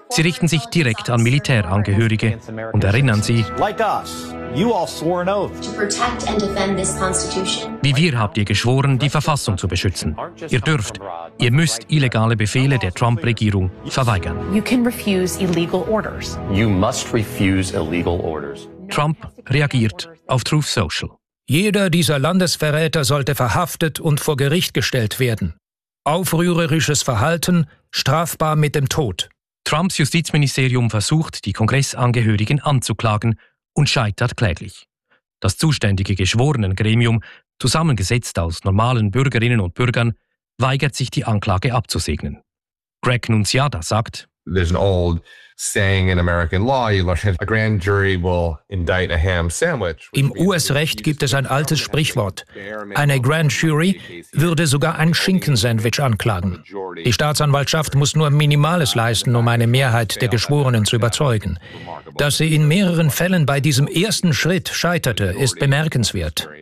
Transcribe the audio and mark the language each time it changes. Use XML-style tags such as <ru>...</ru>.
<de>Sie richten sich direkt an Militärangehörige und erinnern sie,</de> <en>like us, you all swore an oath. To protect and defend this Constitution.</en> <de>Wie wir habt ihr geschworen, die Verfassung zu beschützen. Ihr dürft, ihr müsst illegale Befehle der Trump-Regierung verweigern.</de> <en>You can refuse illegal orders. You must refuse illegal orders.</en> <de>Trump reagiert auf Truth Social. Jeder dieser Landesverräter sollte verhaftet und vor Gericht gestellt werden. Aufrührerisches Verhalten, strafbar mit dem Tod. Trumps Justizministerium versucht, die Kongressangehörigen anzuklagen und scheitert kläglich. Das zuständige Geschworenengremium, zusammengesetzt aus normalen Bürgerinnen und Bürgern, weigert sich, die Anklage abzusegnen. Greg Nunziata sagt,</de> <en>There's an old saying in American law, a grand jury will indict a ham sandwich.</en> <de>Im US-Recht gibt es ein altes Sprichwort. Eine Grand Jury würde sogar ein Schinkensandwich anklagen. Die Staatsanwaltschaft muss nur Minimales leisten, um eine Mehrheit der Geschworenen zu überzeugen. Dass sie in mehreren Fällen bei diesem ersten Schritt scheiterte, ist bemerkenswert.</de>